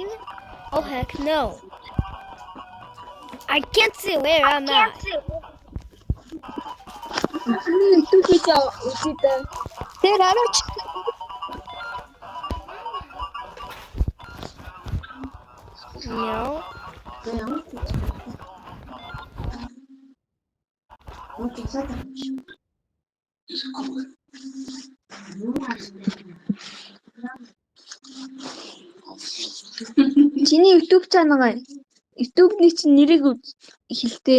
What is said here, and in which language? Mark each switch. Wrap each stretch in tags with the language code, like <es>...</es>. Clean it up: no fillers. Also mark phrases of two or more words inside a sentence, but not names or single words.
<en>Oh heck no. I can't see where I'm at. No.</en> <mn>Чиний YouTube чанаа. YouTube-ний чинь нэрийг хэлтэй.</mn>